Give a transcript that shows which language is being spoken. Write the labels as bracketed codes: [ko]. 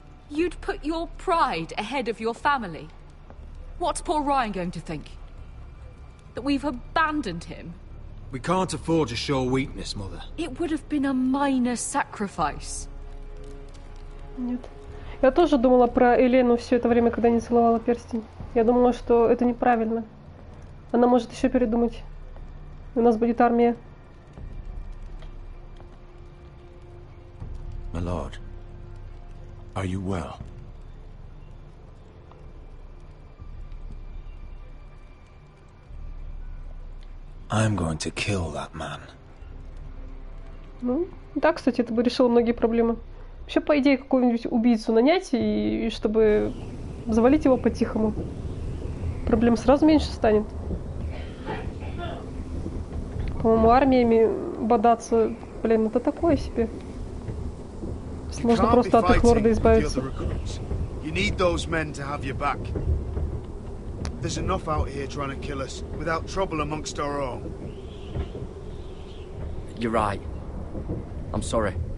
[en] You'd put your pride ahead of your family? What's poor Ryan going to think? That we've abandoned him? We can't afford to show weakness, Mother. It would have been a minor sacrifice. [ru] Нет. Я тоже думала про Елену все это время, когда не целовала перстень. Я думала, что это неправильно. Она может еще передумать. У нас будет армия. [en] My lord, are you well? I'm going to kill that man. [ru] Ну, да, кстати, это бы решило многие проблемы. Вообще, по идее, какого-нибудь убийцу нанять, и чтобы завалить его по-тихому. Проблем сразу меньше станет. По-моему, армиями бодаться, блин, это такое себе. Можно просто от их лорда избавиться. [en] You need those men to have your back. There's enough out here trying to kill us without trouble amongst our own. You're right. I'm sorry.